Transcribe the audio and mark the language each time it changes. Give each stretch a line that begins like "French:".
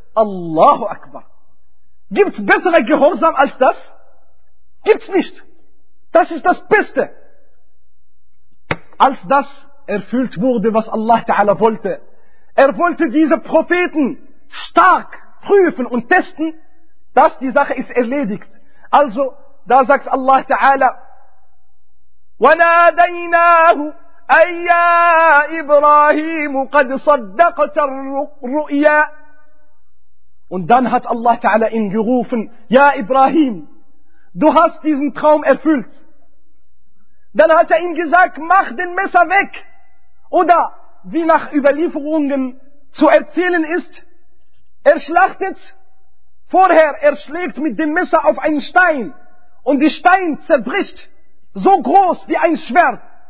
German: Allahu Akbar. Gibt's bessere Gehorsam als das? Gibt's nicht. Das ist das Beste. Als das erfüllt wurde, was Allah Ta'ala wollte. Er wollte diese Propheten stark prüfen und testen, dass die Sache ist erledigt. Also, da sagt Allah Ta'ala,
Arabic: وَنَادَيْنَاهُ أَيَّا إِبْرَاهِيمُ قَدْ صَدَّقَتَ الرُّؤْيَا.
German: Und dann hat Allah Ta'ala ihn gerufen, ja Ibrahim, du hast diesen Traum erfüllt. Dann hat er ihm gesagt, mach den Messer weg. Oder, wie nach Überlieferungen zu erzählen ist, er schlachtet vorher, er schlägt mit dem Messer auf einen Stein und der Stein zerbricht so groß wie ein Schwert.